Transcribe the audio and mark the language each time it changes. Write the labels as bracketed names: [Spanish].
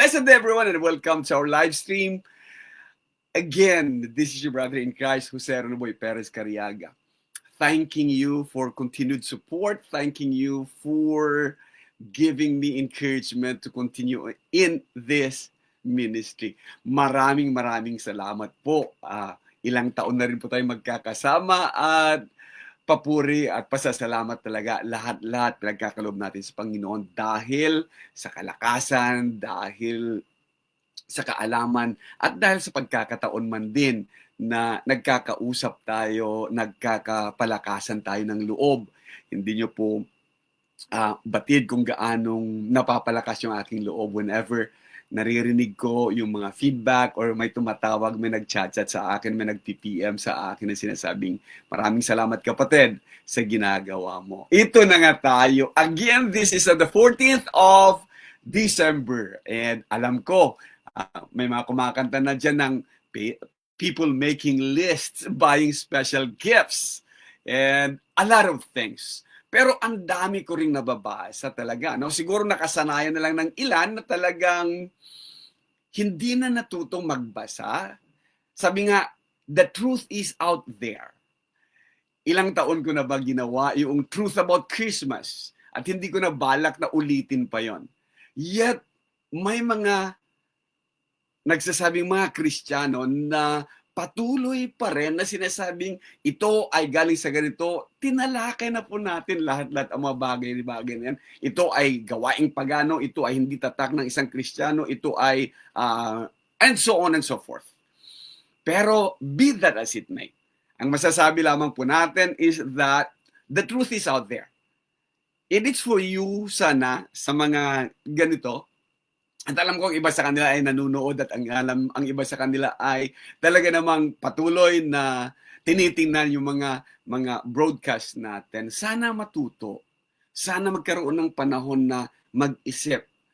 [English] Blessed everyone and welcome to our live stream. Again, this is your brother in Christ, Jose Renoboy Perez Cariaga. Thanking you for continued support. Thanking you for giving me encouragement to continue in this ministry. [Filipino] Maraming salamat po. Ilang taon na rin po tayo magkakasama at papuri at pasasalamat talaga lahat pinagkakaloob natin sa Panginoon dahil sa kalakasan, dahil sa kaalaman at dahil sa pagkakataon man din na nagkakausap tayo, nagkakapalakasan tayo ng loob. Hindi nyo po batid kung gaanong napapalakas yung aking loob whenever naririnig ko yung mga feedback or may tumatawag, may nag-chat-chat sa akin, may nag-PPM sa akin na sinasabing, maraming salamat kapatid sa ginagawa mo. Ito na nga tayo. [English] Again, this is the 14th of December. [Filipino] And alam ko, may mga kumakanta na dyan ng [English] people making lists, buying special gifts, and a lot of things. [Filipino] Pero ang dami ko ring nababasa talaga. No? Siguro nakasanayan na lang ng ilan na talagang hindi na natutong magbasa. Sabi nga, [English] the truth is out there. [Filipino] Ilang taon ko na ba ginawa yung [English] truth about Christmas [Filipino] at hindi ko na balak na ulitin pa yon. Yet, may mga nagsasabing mga Kristiyano na patuloy pa rin na sinasabing ito ay galing sa ganito, tinalakay na po natin lahat-lahat ang mga bagay-bagay na yan. Ito ay gawaing pagano, ito ay hindi tatak ng isang Kristiyano, ito ay [English] and so on and so forth. Pero be that as it may, [Filipino] ang masasabi lamang po natin [English] is that the truth is out there. It is for you [Filipino] sana sa mga ganito. At alam ko ang iba sa kanila ay nanunood at ang iba sa kanila ay talaga namang patuloy na tinitingnan yung mga broadcast natin. Sana matuto. Sana magkaroon ng panahon na mag-isip.